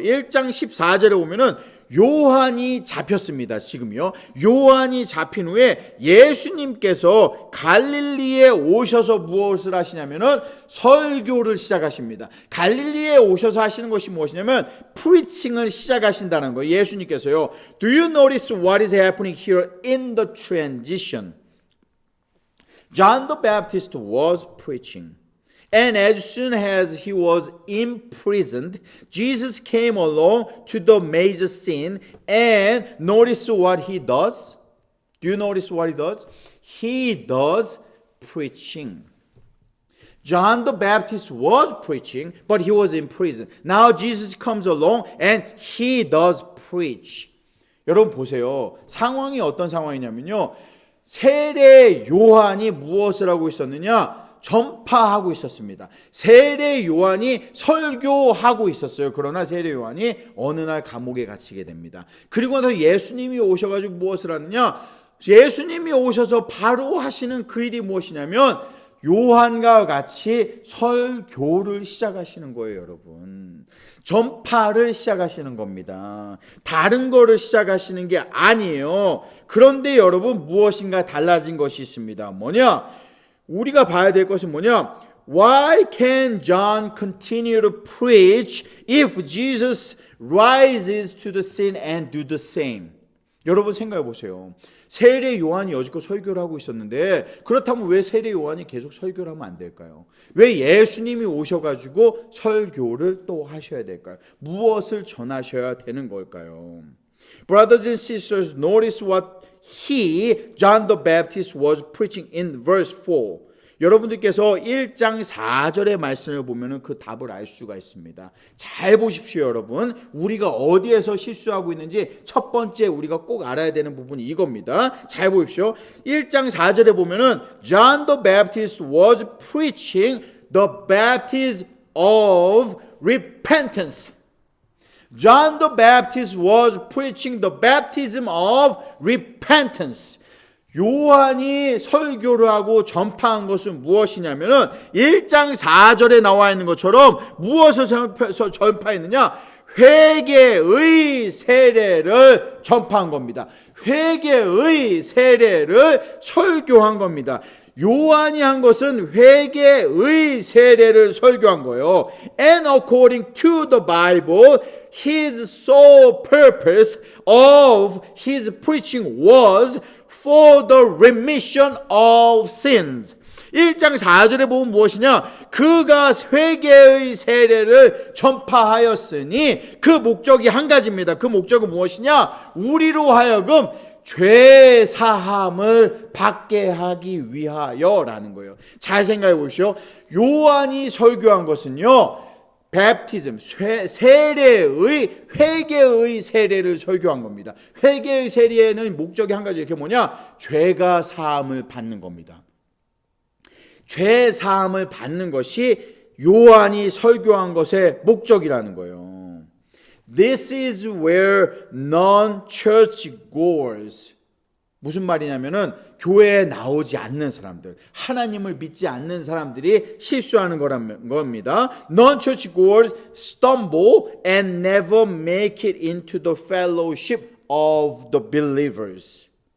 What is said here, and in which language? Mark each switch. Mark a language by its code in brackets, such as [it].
[ko] 1장 14절에 보면은 요한이 잡혔습니다. 지금요. 요한이 잡힌 후에 예수님께서 갈릴리에 오셔서 무엇을 하시냐면은 설교를 시작하십니다. 갈릴리에 오셔서 하시는 것이 무엇이냐면 프리칭을 시작하신다는 거예요. 예수님께서요. [en] Do you notice what is happening here in the transition? John the Baptist was preaching. And as soon as he was imprisoned, Jesus came along to the major scene and notice what he does. Do you notice what he does? He does preaching. John the Baptist was preaching, but he was in prison. Now Jesus comes along and he does preach. [ko] 여러분 보세요. 상황이 어떤 상황이냐면요. 세례 요한이 무엇을 하고 있었느냐? 전파하고 있었습니다. 세례 요한이 설교하고 있었어요. 그러나 세례 요한이 어느 날 감옥에 갇히게 됩니다. 그리고 나서 예수님이 오셔가지고 무엇을 하느냐? 예수님이 오셔서 바로 하시는 그 일이 무엇이냐면 요한과 같이 설교를 시작하시는 거예요, 여러분. 전파를 시작하시는 겁니다. 다른 거를 시작하시는 게 아니에요. 그런데 여러분 무엇인가 달라진 것이 있습니다. 뭐냐? 우리가 봐야 될 것은 뭐냐? [en] Why can John continue to preach if Jesus rises to the scene and do the same? [ko] 여러분 생각해 보세요. 세례 요한이 여지껏 설교를 하고 있었는데 그렇다면 왜 세례 요한이 계속 설교를 하면 안 될까요? 왜 예수님이 오셔가지고 설교를 또 하셔야 될까요? 무엇을 전하셔야 되는 걸까요? [en] Brothers and sisters, notice what John the Baptist was preaching in verse 4. [ko] 여러분들께서 1장 4절의 말씀을 보면 그 답을 알 수가 있습니다. 잘 보십시오, 여러분. 우리가 어디에서 실수하고 있는지 첫 번째 우리가 꼭 알아야 되는 부분이 이겁니다. 잘 보십시오. 1장 4절에 보면은 [en] John the Baptist was preaching the baptism of repentance. John the Baptist was preaching the baptism of repentance. [ko] 요한이 설교를 하고 전파한 것은 무엇이냐면은 1장 4절에 나와 있는 것처럼 무엇을 전파했느냐? 회개의 세례를 전파한 겁니다. 회개의 세례를 설교한 겁니다. 요한이 한 것은 회개의 세례를 설교한 거예요. [en] And according to the Bible, his sole purpose of his preaching was for the remission of sins. [ko] 1장 4절에 보면 무엇이냐? 그가 회개의 세례를 전파하였으니 그 목적이 한 가지입니다. 그 목적은 무엇이냐? 우리로 하여금 죄 사함을 받게 하기 위하여라는 거예요. 잘 생각해 보십시오. 요한이 설교한 것은요, 베프티즘, 세례의, 회개의 세례를 설교한 겁니다. 회개의 세례에는 목적이 한 가지, 이렇게 뭐냐? 죄가 사함을 받는 겁니다. 죄 사함을 받는 것이 요한이 설교한 것의 목적이라는 거예요. [en] This is where non-church goers, [ko] 무슨 말이냐면은 교회에 나오지 않는 사람들, 하나님을 믿지 않는 사람들이 실수하는 거란 겁니다. [en] Non-church goers stumble and never make it into the fellowship of the believers.